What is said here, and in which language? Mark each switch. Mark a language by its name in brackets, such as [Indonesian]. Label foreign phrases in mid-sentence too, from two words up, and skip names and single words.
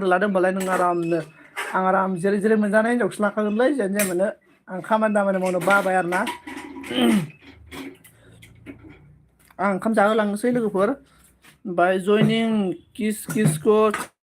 [Bodo] लादों होनबालाय नों आरामनो आं आराम जेरै मोनजानाय हिनजावसो लाखागोनलै जेन मोनो आं खामानि दामानि मावनो बाबाय आरोना आं ओंखाम जाहोलांनोसै लोगोफोर [English] By joining kiss ko